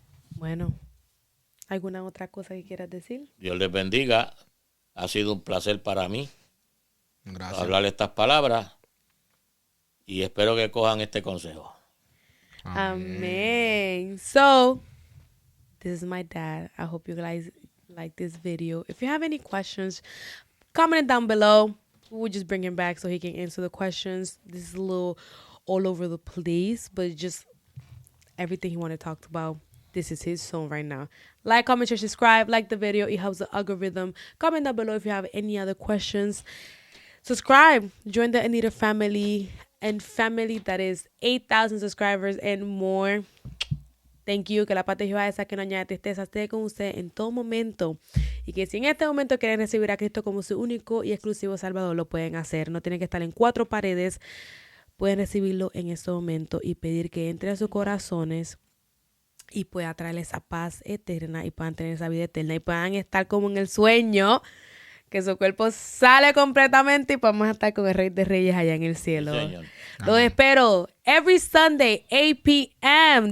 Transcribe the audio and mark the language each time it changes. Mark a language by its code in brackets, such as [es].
[es] Bueno, ¿alguna otra cosa que quieras decir? Dios les bendiga. Ha sido un placer para mí Gracias. hablar estas palabras y espero que cojan este consejo. [en] Amen. So, this is my dad. I hope you guys like this video. If you have any questions, comment it down below. We'll just bring him back so he can answer the questions. This is a little all over the place, but just everything he wanted to talk about. This is his zone right now. Like, comment, share, subscribe. Like the video. It helps the algorithm. Comment down below if you have any other questions. Subscribe. Join the Anita family and family that is 8,000 subscribers and more. Thank you. [es] Que la paz de Jehová, esa que no añade tristeza, esté con usted en todo momento. Y que si en este momento quieren recibir a Cristo como su único y exclusivo Salvador, lo pueden hacer. No tienen que estar en 4 paredes. Pueden recibirlo en este momento y pedir que entre a sus corazones y pueda traerles esa paz eterna y puedan tener esa vida eterna y puedan estar como en el sueño, que su cuerpo sale completamente y podemos estar con el Rey de Reyes allá en el cielo. Sí, señor. Los espero [en] every Sunday, 8 p.m.